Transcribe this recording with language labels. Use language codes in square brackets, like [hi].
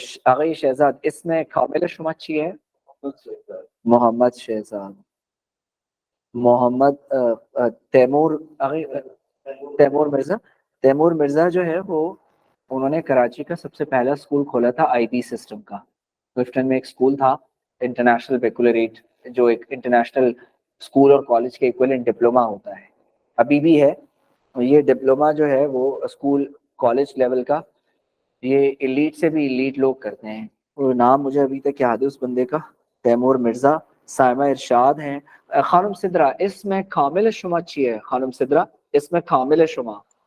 [fa] آقای شہزاد اسم کامل شما چیه؟ محمد شہزاد. محمد تیمور, آقای تیمور مرزا. [ur] Timur Mirza جو ہے وہ, انہوں نے کراچی کا سب سے پہلا اسکول کھولا تھا آئی بی سسٹم کا. کلفٹن میں ایک اسکول تھا انٹرنیشنل بیکولریٹ, جو ایک انٹرنیشنل اسکول اور کالج کے ایکویلنٹ ڈپلوما ہوتا ہے, ابھی بھی ہے. یہ ڈپلوما جو ہے وہ اسکول کالج لیول کا, یہ ایلیٹ سے بھی ایلیٹ لوگ کرتے ہیں. وہ نام مجھے ابھی تک یاد ہے اس بندے کا, تیمور مرزا. سائمہ ارشاد ہیں. [fa] خانم صدرا اسم کامل شما چیه؟ خانم صدرا اسم کامل شما.